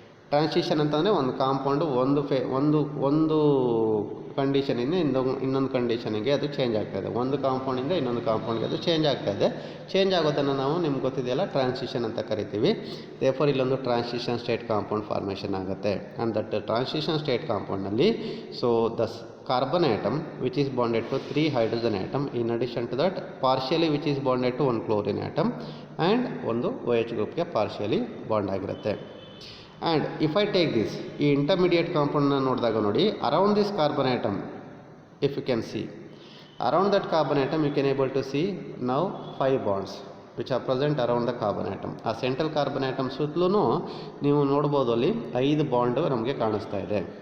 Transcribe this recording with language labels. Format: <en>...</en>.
<kn>Transition ಅಂತಂದರೆ ಒಂದು compound ಒಂದು ಕಂಡೀಷನಿಂದ ಇನ್ನೊಂದು ಕಂಡೀಷನಿಗೆ ಅದು ಚೇಂಜ್ ಆಗ್ತಾಯಿದೆ. ಒಂದು ಕಾಂಪೌಂಡಿಂದ ಇನ್ನೊಂದು ಕಾಂಪೌಂಡ್ಗೆ ಅದು ಚೇಂಜ್ ಆಗ್ತಾಯಿದೆ. ಚೇಂಜ್ ಆಗೋದನ್ನು ನಾವು ನಿಮ್ಗೆ ಗೊತ್ತಿದೆಯಲ್ಲ ಟ್ರಾನ್ಸಿಷನ್ ಅಂತ ಕರಿತೀವಿ. ದೇರ್ಫೋರ್ ಇಲ್ಲೊಂದು ಟ್ರಾನ್ಸಿಷನ್ ಸ್ಟೇಟ್ ಕಾಂಪೌಂಡ್ ಫಾರ್ಮೇಷನ್ ಆಗುತ್ತೆ.</kn> <en>and that transition state ಕಾಂಪೌಂಡ್ನಲ್ಲಿ so the carbon atom which is bonded to 3 hydrogen atom in addition to that partially which is bonded to 1 chlorine atom and</en> <kn>ಒಂದು OH ಗ್ರೂಪ್ಗೆ partially bond ಆಗಿರುತ್ತೆ.</kn> <en>and if I take this</en> <kn>ಈ intermediate ಕಾಂಪೌಂಡ್ನ ನೋಡಿದಾಗ ನೋಡಿ</kn> <en>Around this carbon atom if you can see around that carbon atom you can able to see now 5 bonds which are present around the carbon atom.</en> <kn>ಆ central carbon atom ಸುತ್ತಲೂ ನೀವು ನೋಡ್ಬೋದು ಅಲ್ಲಿ 5 bond ನಮಗೆ ಕಾಣಿಸ್ತಾ ಇದೆ.</kn>